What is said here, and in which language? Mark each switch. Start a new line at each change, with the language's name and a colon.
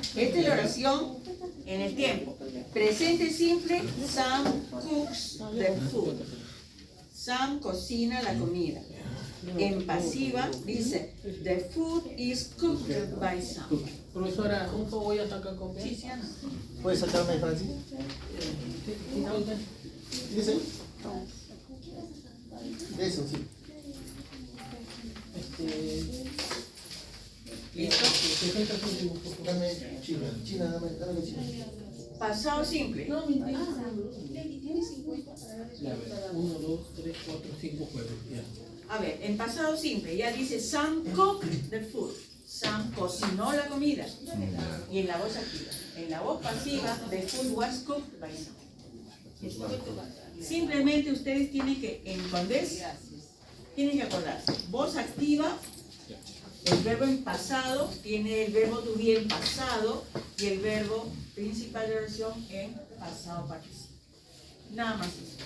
Spanish: Esta es la oración en el tiempo. Presente simple,
English: Sam cooks the food.
Spanish: Sam cocina la comida. En pasiva dice,
English: the food is cooked by Sam.
Spanish: Profesora, un poco voy a sacar copia. Sí, sí, Ana. ¿Puedes sacarme, Francis? ¿Dice? Eso, sí. ¿Listo? Dame China, dame China. Pasado simple. No, mentira. Ya, a ver, 1, 2, 3, 4, 5 juegos. Ya. A ver, en pasado simple ya dice
English: Sam cooked the food.
Spanish: Sam cocinó la comida. Y en la voz activa. En la voz pasiva,
English: the food was cooked by Sam.
Spanish: Simplemente ustedes tienen que, en cuando es, tienen que acordarse. Voz activa, el verbo en pasado, tiene el verbo to be en pasado y el verbo principal de oración en pasado participio. Nada más eso.